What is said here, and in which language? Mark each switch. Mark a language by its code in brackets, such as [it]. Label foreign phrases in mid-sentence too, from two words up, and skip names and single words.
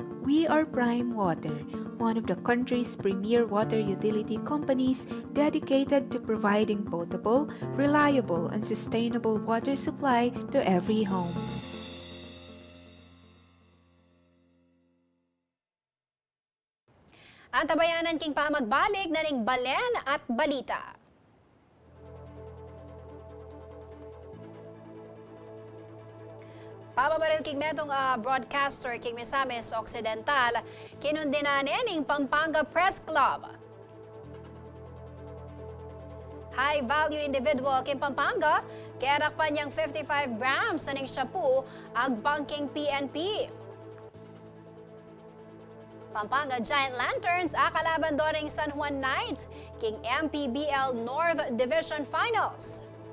[en] We are Prime Water, one of the country's premier water utility companies dedicated to providing potable, reliable, and sustainable water supply to every home. [pam] Antabayanan king pamagbalik na ning Balen at Balita. Pamamaril king metong broadcaster king Misamis Occidental kinundinane ning Pampanga Press Club. [en] High value individual [pam] king Pampanga, kerakpan niyang 55 grams na ning shabu ag banking PNP. Pampanga Giant Lanterns akalaban doring San Juan Knights king MPBL North Division Finals.